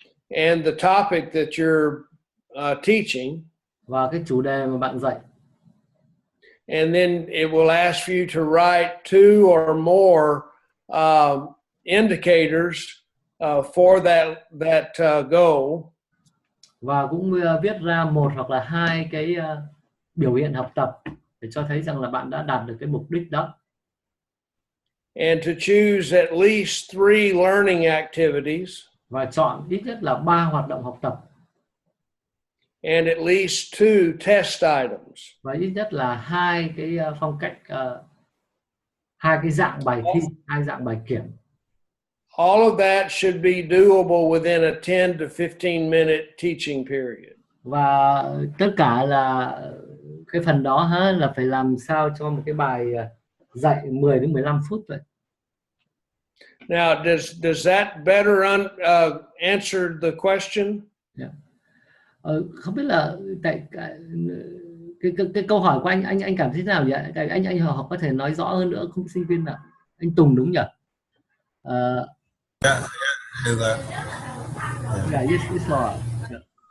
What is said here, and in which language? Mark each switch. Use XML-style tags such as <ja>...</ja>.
<en>And the topic that you're teaching.</en> <vi>Và cái chủ đề mà bạn dạy.</vi> <en>And then it will ask you to write 2 or more indicators for that goal.</en> <vi>Và cũng viết ra 1 hoặc là 2 cái biểu hiện học tập để cho thấy rằng là bạn đã đạt được cái mục đích đó.</vi> <en>And to choose at least 3 learning activities.</en> <vi>Và chọn ít nhất là 3 hoạt động học tập.</vi> <en>And at least 2 test items.</en> <vi>Và ít nhất là 2 cái phong cách, 2 cái dạng bài thi, 2 dạng bài kiểm.</vi> <en>All of that should be doable within a 10 to 15 minute teaching period.</en> <vi>Và tất cả là cái phần đó là phải làm sao cho một cái bài dạy 10 đến 15 phút vậy.</vi> <en>Now, does that better answer the question? Yeah.</en> <vi>Không biết là tại cái câu hỏi của anh cảm thấy thế nào vậy? Anh học có thể nói rõ hơn nữa không, sinh viên nào? Anh Tùng đúng nhỉ? Được rồi.</vi> <en>Yeah, yes, Lord. Yeah.</en>